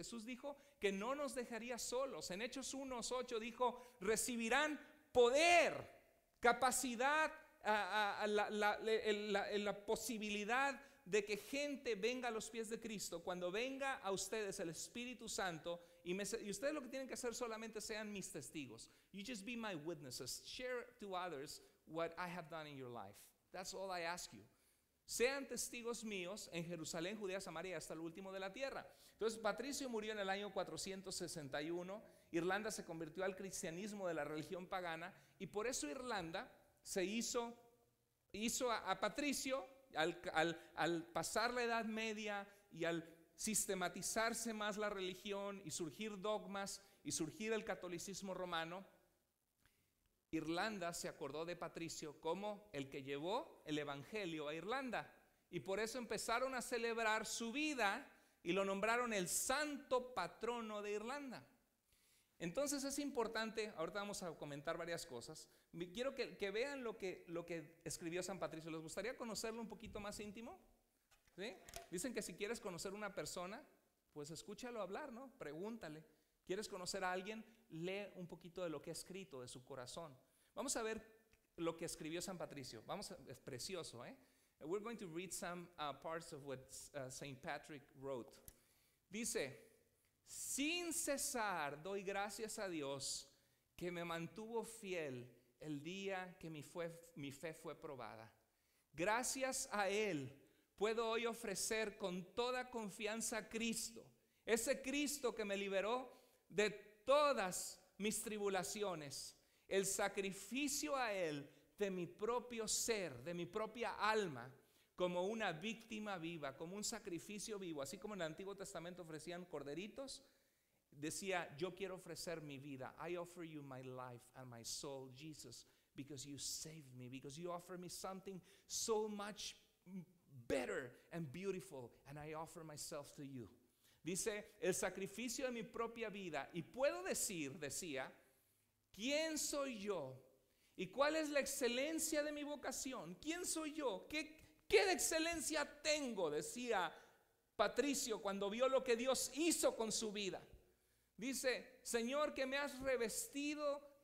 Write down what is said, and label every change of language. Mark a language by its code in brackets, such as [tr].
[es] Jesús dijo que no nos dejaría solos. En Hechos 1:8 dijo, recibirán poder, capacidad, la posibilidad de que gente venga a los pies de Cristo. Cuando venga a ustedes el Espíritu Santo, y ustedes lo que tienen que hacer solamente sean mis testigos. [en] You just be my witnesses. Share to others what I have done in your life. That's all I ask you. [es] Sean testigos míos en Jerusalén, Judea, Samaria, hasta el último de la tierra. Entonces Patricio murió en el año 461. Irlanda se convirtió al cristianismo de la religión pagana, y por eso Irlanda se hizo a Patricio. Al pasar la Edad Media y al sistematizarse más la religión y surgir dogmas y surgir el catolicismo romano, Irlanda se acordó de Patricio como el que llevó el evangelio a Irlanda, y por eso empezaron a celebrar su vida y lo nombraron el santo patrono de Irlanda. Entonces es importante, ahorita vamos a comentar varias cosas. Quiero que vean lo que escribió San Patricio. ¿Les gustaría conocerlo un poquito más íntimo? ¿Sí? Dicen que si quieres conocer una persona, pues escúchalo hablar, ¿no? Pregúntale. ¿Quieres conocer a alguien? Lee un poquito de lo que ha escrito, de su corazón. Vamos a ver lo que escribió San Patricio. Es precioso, ¿eh? [en] We're going to read some parts of what Saint Patrick wrote. [es] Dice: sin cesar doy gracias a Dios que me mantuvo fiel el día que mi fe fue probada. Gracias a Él puedo hoy ofrecer con toda confianza a Cristo, ese Cristo que me liberó de todas mis tribulaciones, el sacrificio a Él de mi propio ser, de mi propia alma, como una víctima viva, como un sacrificio vivo. Así como en el Antiguo Testamento ofrecían corderitos, decía: yo quiero ofrecer mi vida. [en] I offer you my life and my soul, Jesus, because you saved me, because you offer me something so much better and beautiful, and I offer myself to you. [es] Dice: el sacrificio de mi propia vida. Y puedo decía, ¿quién soy yo? ¿Y cuál es la excelencia de mi vocación? ¿Quién soy yo? ¿Qué de excelencia tengo? Decía Patricio cuando vio lo que Dios hizo con su vida. Dice: Señor, que me has revestido